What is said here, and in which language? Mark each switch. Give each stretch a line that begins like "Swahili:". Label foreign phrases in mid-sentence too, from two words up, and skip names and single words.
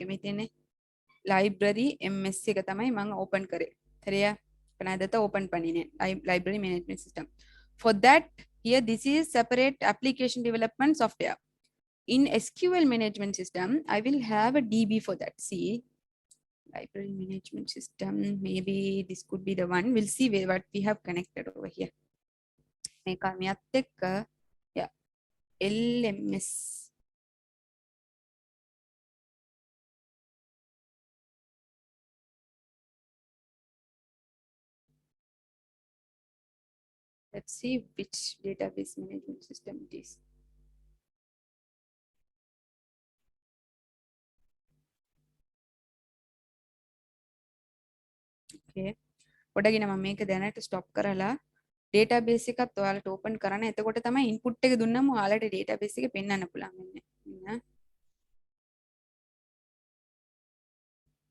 Sinhala: මේ තියෙන්නේ
English: library ms
Sinhala: එක තමයි මම ඕපන් කරේ.
Tamil: சரியா? இப்போ நான் இதை ஓபன் பண்ணினேன்
English: library management system. For that here this is separate application development software. In SQL management system I will have a DB for that. See, library management system, maybe this could be the one. We'll see what we have connected over here.
Sinhala: මේක මෙයත් එක්ක yeah LMS.
English: Let's see which database management system it is. Okay.
Sinhala: පොඩගෙන මම මේක දැනට ස්ටොප් කරලා database එකත් ඔයාලට open කරන්න. එතකොට තමයි input එක දුන්නම ඔයාලට database එක පෙන්වන්න පුළුවන් වෙන්නේ.